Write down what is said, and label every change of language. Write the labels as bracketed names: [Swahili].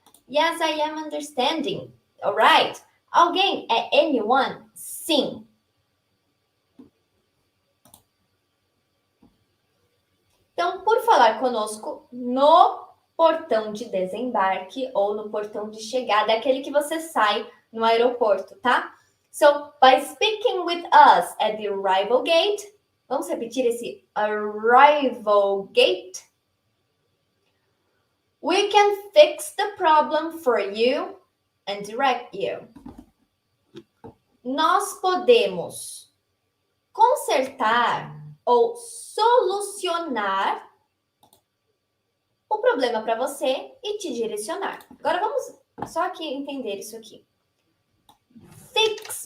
[English] Yes, I am understanding. Alright. [Portuguese] Alguém é [English] anyone? [Portuguese] Sim. Então, por falar conosco no portão de desembarque ou no portão de chegada, é aquele que você sai no aeroporto, tá? [English] So, by speaking with us at the arrival gate, [Portuguese] vamos repetir esse arrival gate? [English] We can fix the problem for you and direct you. [Portuguese] Nós podemos consertar ou solucionar o problema para você e te direcionar. Agora vamos só aqui entender isso aqui. Fix.